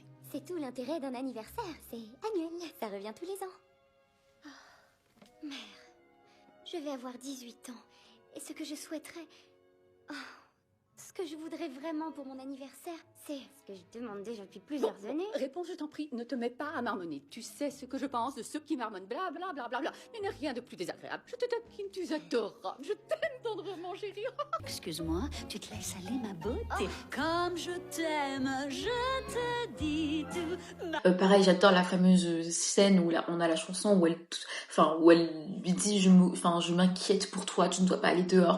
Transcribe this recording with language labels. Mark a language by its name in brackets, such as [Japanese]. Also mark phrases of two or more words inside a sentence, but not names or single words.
[French] C'est tout l'intérêt d'un anniversaire, c'est annuel, ça revient tous les ans. Oh, mère, je vais avoir 18 ans, et ce que je souhaiterais... Oh, ce que je voudrais vraiment pour mon anniversaire, c'est ce que je demande déjà depuis plusieurs années. Réponds, je t'en prie, ne te mets pas à marmonner. Tu sais ce que je pense de ceux qui marmonnent, bla bla bla bla bla. Il n'y a rien de plus désagréable. Je te taquine, tu es adorable. Je t'aime tendrement, chérie. Excuse-moi, tu te laisses aller, ma beauté. Comme je t'aime, je te dis tout. Pareil, j'adore la fameuse scène où on a la chanson où elle lui dit je m'inquiète pour toi, tu ne dois pas aller dehors.